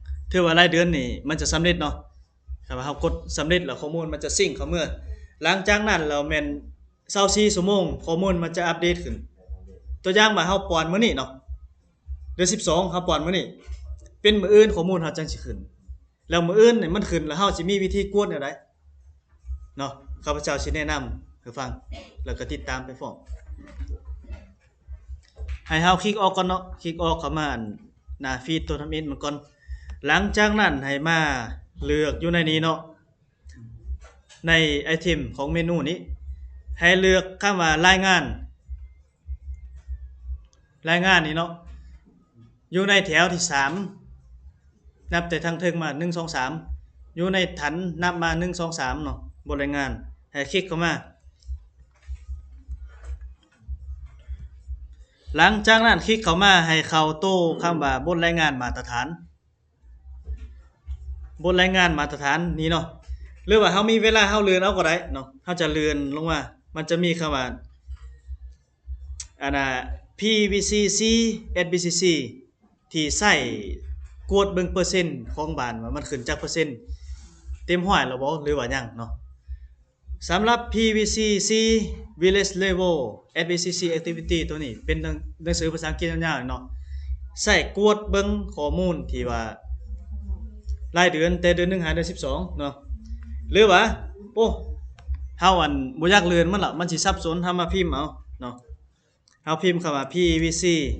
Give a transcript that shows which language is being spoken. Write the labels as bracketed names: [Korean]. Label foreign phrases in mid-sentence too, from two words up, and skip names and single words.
[Lao] ຖືວ່າລາຍເດືອນນີ້ ມັນຈະສຳເລັດເນາະ ຖ້າວ່າເຮົາກົດສຳເລັດ ແລ້ວ ຂໍ້ມູນ ມັນຈະຊິງເຂົ້າເມື່ອ ຫຼັງຈາກນັ້ນ ແລ້ວ ແມ່ນ ຊາວສີ່ ຊົ່ວໂມງ ຂໍ້ມູນ ມັນຈະອັບເດດຂຶ້ນ ຕົວຢ່າງວ່າເຮົາປອນມື້ນີ້ເນາະ ເດືອນ ສິບສອງ ເຮົາປອນມື້ນີ້ ເປັນມື້ອື່ນ ຂໍ້ມູນ ເຮົາຈັງສິຂຶ້ນ ແລ້ວ ມື້ອື່ນ ນີ້ ມັນຂຶ້ນ ແລ້ວ ເຮົາສິມີວິທີກວດແນວໃດ ເນາະ ຂ້າພະເຈົ້າ ສິແນະນຳ ໃຫ້ຟັງ ແລ້ວ ກໍຕິດຕາມໄປພ້ອມ ໃຫ້ເຮົາ click ອອກ ກ່ອນເນາະ click ອອກ ເຂົ້າມາ ອັນ ຫນ້າ feed ຕົວທຳອິດ ມັນກ່ອນ ຫຼັງຈາກນັ້ນ ໃຫ້ມາເລືອກຢູ່ໃນນີ້ເນາະ ໃນໄອເທັມຂອງເມນູນີ້ ໃຫ້ເລືອກຄໍາວ່າ ລາຍງານ ລາຍງານ ນີ້ເນາະ ຢູ່ໃນແຖວທີ ສາມ ນັບແຕ່ທາງເທິງມາ ໜຶ່ງ ສອງ ສາມ ຢູ່ໃນຖັນນັບມາ ໜຶ່ງ ສອງ ສາມ ເນາະ ບົດລາຍງານ ໃຫ້ຄລິກເຂົ້າມາ ຫຼັງຈາກນັ້ນ ຄລິກເຂົ້າມາ ໃຫ້ເຂົ້າໂຕ້ຄໍາວ່າ ບົດລາຍງານມາດຕະຖານ ບົດລາຍງານມາດຕະຖານ ນີ້ເນາະ ຫຼືວ່າເຮົາມີເວລາ ເຮົາເລື່ອນເອົາກໍໄດ້ເນາະ ເຮົາຈະເລື່ອນລົງມາ ມັນຈະມີຄໍາວ່າ ອັນ ລพี วี ซี ซีເອส บี ซี ซีທີ່ໃຊ້ກວດເບິ່ງເປີເຊັນຂອງບານ ວ່າມັນຂຶ້ນຈັກເປີເຊັນ ເຕັມ ຮ້ອຍ ແລ້ວບໍ່ ຫຼືວ່າຫຍັງເນາະ ສຳລັບพี วี ซี ซี [English] Village Level [Lao] เอส บี ซี ซี Activity ຕົວນີ້ ເປັນໜັງ-, ໜັງສືພາສາອັງກິດຍາວໆເນາະ ໃຊ້ກວດເບິ່ງຂໍ້ມູນທີ່ວ່າ ລາຍເດືອນ ແຕ່ເດືອນ ໜຶ່ງ ຫາ ເດືອນ ສິບສອງ ເນາະ ຫຼືວ່າ ໂອ້ ເຮົາ ອັນ ບໍ່ຢາກເລື່ອນມັນລະ ມັນສິສັບສົນ ເຮົາມາພິມເອົາເນາະ ເຮົາພິມຄໍາວ່າพี วี ซี